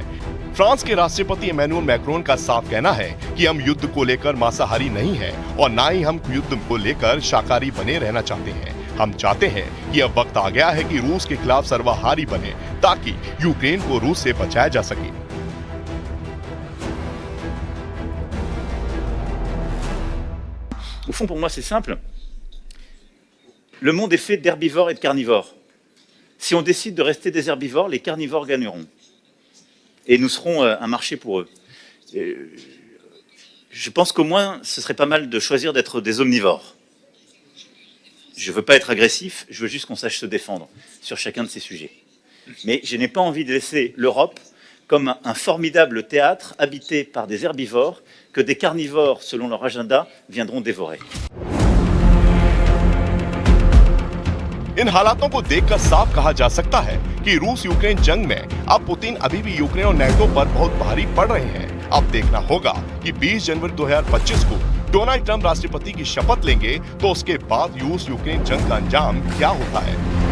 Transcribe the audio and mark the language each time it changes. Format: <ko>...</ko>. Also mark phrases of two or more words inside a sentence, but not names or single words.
<hi>फ्रांस के राष्ट्रपति इमैनुअल मैक्रोन का साफ कहना है कि हम युद्ध को लेकर मांसाहारी नहीं हैं और ना ही हम युद्ध को लेकर शाकाहारी बने रहना चाहते हैं। हम चाहते हैं कि अब वक्त आ गया है कि रूस के खिलाफ सर्वाहारी बने ताकि यूक्रेन को रूस से बचाया जा सके।</hi> <fr>Au fond, pour moi, c'est simple. Le monde est fait d'herbivores et de carnivores. Si on décide de rester des herbivores, les carnivores gagneront. Et nous serons un marché pour eux. Je pense qu'au moins, ce serait pas mal de choisir d'être des omnivores. Je ne veux pas être agressif, je veux juste qu'on sache se défendre sur chacun de ces sujets. Mais je n'ai pas envie de laisser l'Europe comme un formidable théâtre habité par des herbivores que des carnivores, selon leur agenda, viendront dévorer.</fr> <hi>इन हालातों को देखकर साफ कहा जा सकता है कि रूस यूक्रेन जंग में अब पुतिन अभी भी यूक्रेन और नेटो पर बहुत भारी पड़ रहे हैं। अब देखना होगा कि 20 जनवरी 2025 को डोनाल्ड ट्रंप राष्ट्रपति की शपथ लेंगे तो उसके बाद रूस यूक्रेन जंग का अंजाम क्या होता है।</hi>